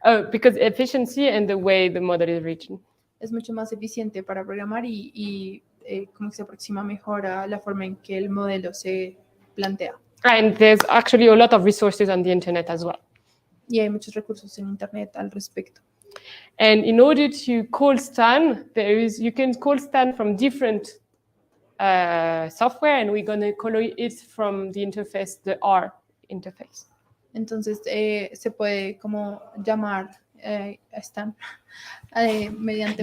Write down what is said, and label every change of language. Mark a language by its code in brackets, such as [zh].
[en] Because efficiency and the way the model is written. [es] Es mucho más eficiente para programar y como que se aproxima mejor a la forma en que el modelo se plantea. [en] And there's actually a lot of resources on the internet as well. [es] Y hay muchos recursos en internet al respecto. [en] And in order to call STAN, you can call STAN from different software, and we're going to call it from the interface, the R interface. [es] Entonces se puede como llamar a STAN mediante